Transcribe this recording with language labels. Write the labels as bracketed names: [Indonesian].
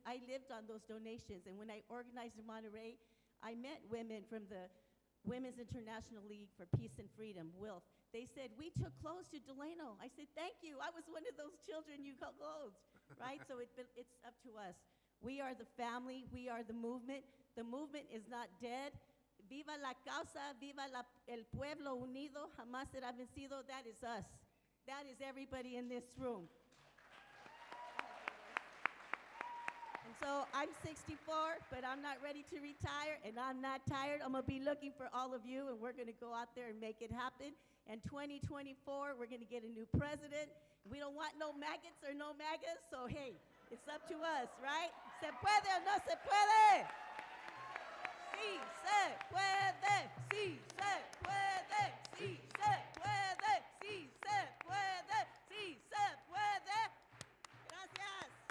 [English] I lived on those donations. And when I organized in Monterey, I met women from the Women's International League for Peace and Freedom, WILF. They said, we took clothes to Delano. I said, thank you. I was one of those children you clothed, right? So it's up to us. We are the family. We are the movement. The movement is not dead. [Spanish] Viva la causa, viva el pueblo unido, jamás será vencido. [English] That is us. That is everybody in this room. And so I'm 64, but I'm not ready to retire, and I'm not tired. I'm going to be looking for all of you, and we're going to go out there and make it happen. And 2024, we're going to get a new president. We don't want no maggots or no MAGAs, so hey, it's up to us, right? [Spanish] ¿Se puede o no se puede? Sí se puede, sí se puede, sí se puede, sí se puede, sí se puede. Gracias.